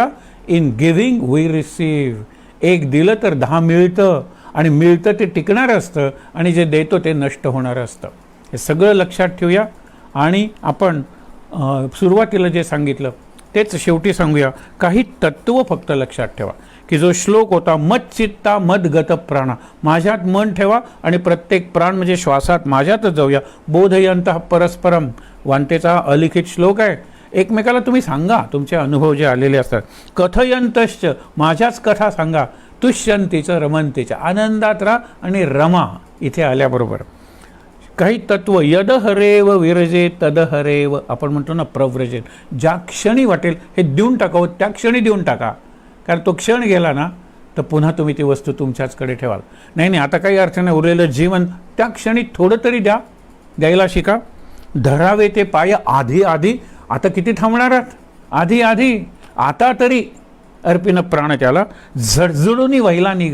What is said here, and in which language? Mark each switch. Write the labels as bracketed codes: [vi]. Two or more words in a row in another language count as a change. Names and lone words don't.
[en] In giving we receive, [mr] एक दिलं तर 10 मिळतं, आणि मिळतं ते टिकणारं असतं, आणि जे देतो ते नष्ट होणारं असतं. हे सगळं लक्षात ठेवूया. आणि आपण सुरुवातीला जे सांगितलं तेच शेवटी सांगूया. काही तत्त्व फक्त लक्षात ठेवा की जो श्लोक होता, [sa] मच्चित्ता मदगत प्राणा, [mr] माझ्यात मन ठेवा आणि प्रत्येक प्राण म्हणजे श्वासात माझ्यातच जाऊया. [sa] बोधयंत परस्परम, [mr] वांतेचा अलिखित श्लोक आहे. एकमेकाला तुम्ही सांगा तुमचे अनुभव जे आलेले असतात. कथयंतश्च, माझ्याच कथा सांगा. [sa] तुष्यंतीचं रमंतीचं, [mr] आनंदात राहा आणि रमा इथे आल्याबरोबर. काही तत्व, [sa] यद हरेव विरजे तद हरेव, [mr] आपण म्हणतो ना प्रव्रजेन, ज्या क्षणी वाटेल हे देऊन टाकावं त्या क्षणी देऊन टाका, कारण तो क्षण गेला ना तर पुन्हा तुम्ही ती वस्तू तुमच्याचकडे ठेवाल. नाही नाही, आता काही अर्थ नाही, उरलेलं जीवन त्या क्षणी थोडं तरी द्या, द्यायला शिका. धरावे ते पाय आधी आधी, आता किती थांबणार आहात, आधी आधी आता तरी अर्पिन प्राण त्याला, झडझडून व्हायला निघ.